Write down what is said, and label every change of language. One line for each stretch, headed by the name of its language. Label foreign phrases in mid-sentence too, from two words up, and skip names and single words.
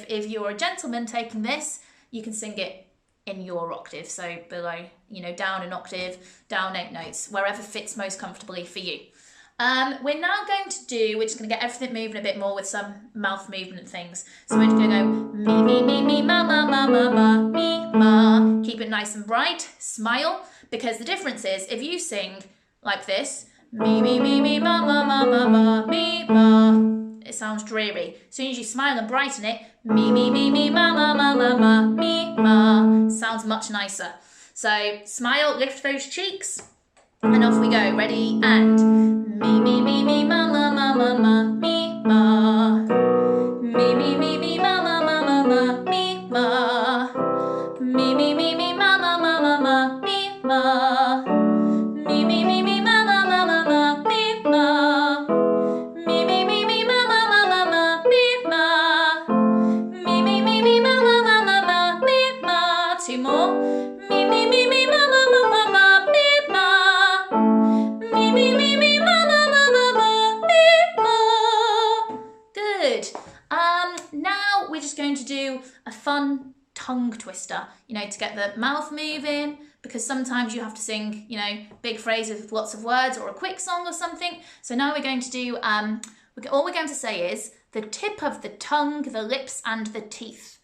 English: If you're a gentleman taking this, you can sing it in your octave, so below, down an octave, down 8 notes, wherever fits most comfortably for you. We're now going to we're just going to get everything moving a bit more with some mouth movement things. So we're just going to go me, ma, ma, ma, ma, ma, me, ma. Keep it nice and bright, smile, because the difference is if you sing like this, me, ma, ma, ma, ma, ma, me, ma, it sounds dreary. As soon as you smile and brighten it, me, ma, ma, ma, ma, ma, me, ma, sounds much nicer. So smile, lift those cheeks, and off we go. Ready, and me, ma, ma, ma, ma, ma, me, ma. Me, ma, ma, ma, ma, ma, me, ma. Me, ma, ma, ma, ma, ma, me, ma. Me, ma, ma, ma, ma, ma, me, ma. Me, ma, ma, ma, ma, ma, me, ma. Me, ma, ma, ma, ma, ma, me, ma. Two more. Me, ma, ma, ma, ma, ma, me, ma. Me, ma, ma, ma, ma, ma, me, ma. Good. Now we're just going to do a fun tongue twister, to get the mouth moving, because sometimes you have to sing, big phrases with lots of words or a quick song or something. So now we're going to do, all we're going to say is the tip of the tongue, the lips and the teeth.